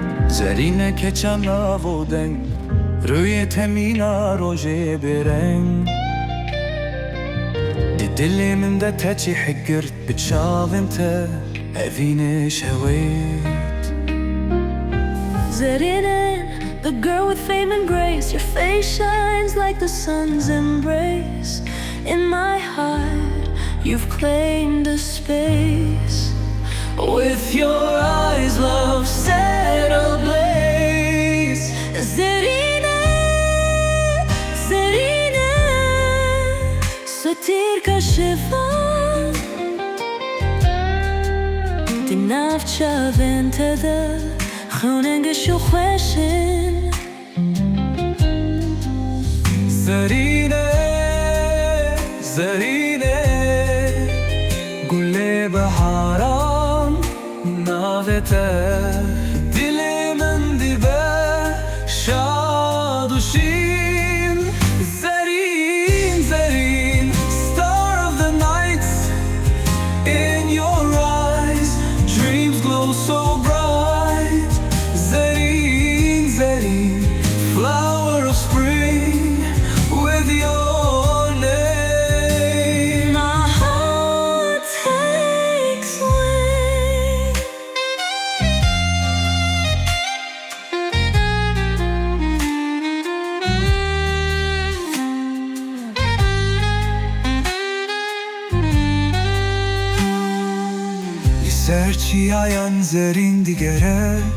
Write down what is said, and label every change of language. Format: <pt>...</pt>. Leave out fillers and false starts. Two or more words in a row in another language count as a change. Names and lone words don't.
<ku>Zerînê keça navê deng Rûyê te mîna rojê reng Di dilê min de te çihek girt bi çavên te evînê şewit Zerînê,</ku> <en>the girl with fame and grace, your face shines like the sun's embrace. In my heart, you've claimed a space. With your eyes, love set ablaze.</en> <ku>Zerînê, Zerînê, stêrka şevan. Di nav çavên te de xewnên u xweşên. Zerînê, Zerînê gulê biharan navê te dilê min dibe şad û şîn Zerîn, Zerîn,</ku> <en>star of the night In your eyes dreams glow so bright Zerîn, Zerîn, flower of spring with your name My heart takes wing.</en> <ku>Ser çiyayan Zerîn digere</ku>